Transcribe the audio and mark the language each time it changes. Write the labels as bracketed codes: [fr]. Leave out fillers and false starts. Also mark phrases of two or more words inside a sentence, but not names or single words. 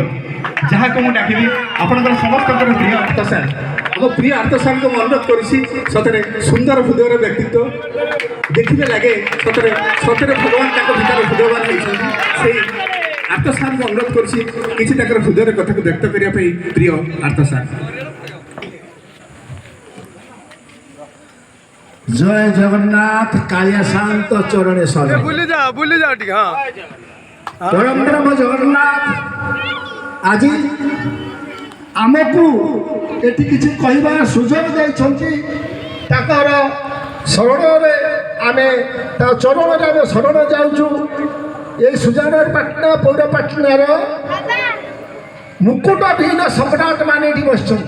[or] ଯାହାକୁ ମୁଁ ଡାକିବି ଆପଣଙ୍କର ସମସ୍ତଙ୍କର ପ୍ରିୟ ଆର୍ତ ସାର୍। ଆମ ପ୍ରିୟ ଆର୍ତ ସାର୍ଙ୍କୁ ମୁଁ ଅନୁରୋଧ କରିଛି। ସତରେ ସୁନ୍ଦର ହୃଦୟର ବ୍ୟକ୍ତିତ୍ୱ ଦେଖିଲେ ଲାଗେ ସତରେ ସତରେ ଭଗବାନ ତାଙ୍କ ଭିତରେ ହୃଦୟବାନ ହେଇଛନ୍ତି। ସେଇ ଆର୍ତ ସାର୍ଙ୍କୁ ଅନୁରୋଧ କରୁଛି କିଛି ତାଙ୍କର ହୃଦୟର କଥାକୁ ବ୍ୟକ୍ତ କରିବା ପାଇଁ। ପ୍ରିୟ ଆର୍ତ ସାର୍। ଜୟ ଜଗନ୍ନାଥ। କାଳିଆ ଶାନ୍ତ ଚରଣେ ସଦା ବୁଲି ଯାଅ ଟିକେ। ହଁ ପରମ ବ୍ରହ୍ମ ଜଗନ୍ନାଥ ଆଜି ଆମକୁ ଏଠି କିଛି କହିବାର ସୁଯୋଗ ଦେଇଛନ୍ତି। ତାଙ୍କର ଶରଣରେ ଆମେ ତା ଚରଣରେ ଆମେ ଶରଣ ଯାଉଛୁ। এই ସୁଜାନଗର ପାଟଣା ପୌରପାଟଣାର ମୁକୁଟବିହୀନ ସମ୍ରାଟ ମାନେ ଏଠି ବସିଛନ୍ତି।